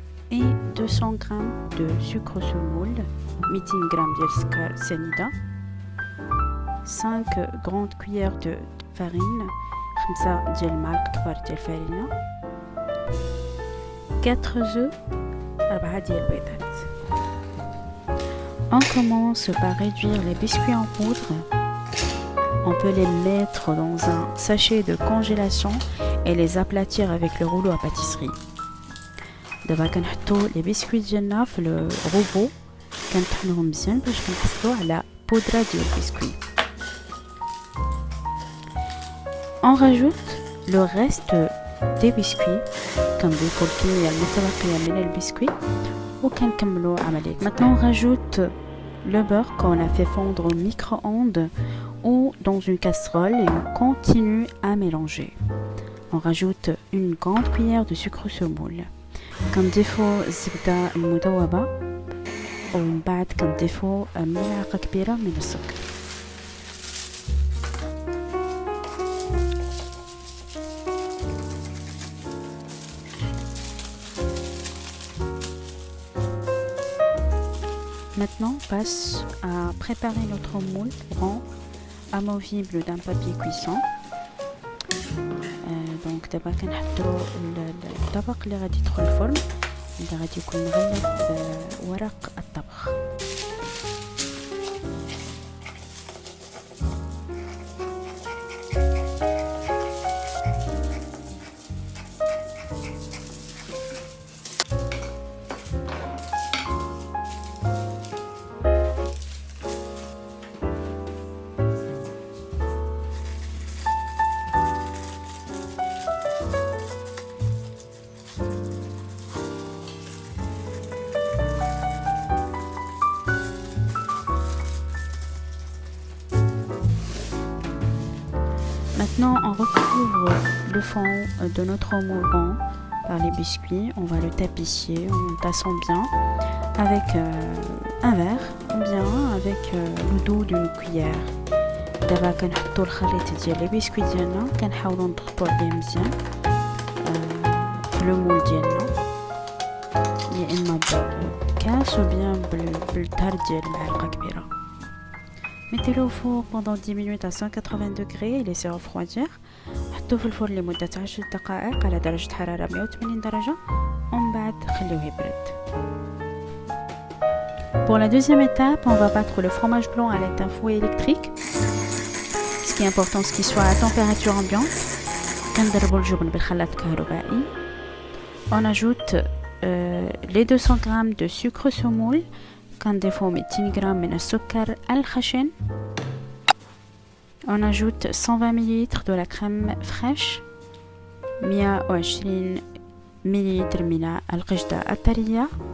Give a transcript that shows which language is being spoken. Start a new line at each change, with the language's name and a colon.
French: et 200 g de sucre semoule, 200 g
Arabic: ديال السكر سنيدة,
French: 5 grandes cuillères de farine, 5
Arabic: ديال المعالق كبار ديال الفارينة,
French: 4 œufs, 4
Arabic: ديال البيضات.
French: On commence par réduire les biscuits en poudre. On peut les mettre dans un sachet de congélation et les aplatir avec le rouleau à pâtisserie.
Arabic: دابا كنحطو
French: les biscuits
Arabic: ديالنا في الروبو, كنطحنوهم مزيان باش كنحصلو على بودرة ديال البسكويت.
French: On rajoute le reste des biscuits,
Arabic: كنضيفو الكمية المتبقية من البسكويت وكنكملو عملية.
French: Maintenant on rajoute le beurre qu'on a fait fondre au micro-ondes ou dans une casserole et on continue à mélanger. On rajoute une grande cuillère de sucre semoule.
Arabic: كنضيفو الزبدة المذوبة ومن بعد كنضيفو ملعقة كبيرة من السكر.
French: Maintenant, on passe à préparer notre moule rond amovible d'un papier cuisson.
Arabic: Donc دابا كنحضروا الطبق اللي غادي يدخل الفرن, اللي غادي يكون مغلف بورق الطبخ.
French: Maintenant, on recouvre le fond de notre moule rond par les biscuits. On va le tapisser en tassant bien avec un verre ou bien avec le dos d'une cuillère.
Arabic: دابا كنحطوا الخليط ديال لي بسكويت ديالنا, كنحاولوا نضغطوا عليه مزيان في لو مول ديالنا, يا اما بالكاس
French: ou bien
Arabic: بالدار ديال معلقه كبيره.
French: Mettez-le au four pendant 10 minutes à 180 degrés et laissez refroidir.
Arabic: حطوه في الفرن لمدة 10 دقائق على درجة حرارة 180 درجة ومن بعد خلوه يبرد.
French: Pour la deuxième étape, on va battre le fromage blanc à l'aide d'un fouet électrique. Ce qui est important, c'est qu'il soit à température ambiante.
Arabic: كنضربوا الجبن بالخلاط الكهربائي.
French: On ajoute les 200 g de sucre semoule.
Arabic: كنضيفو 200 g من السكر الخشن.
French: On ajoute 120 ml de la crème fraîche, 120 ml
Arabic: من القشطة الطرية.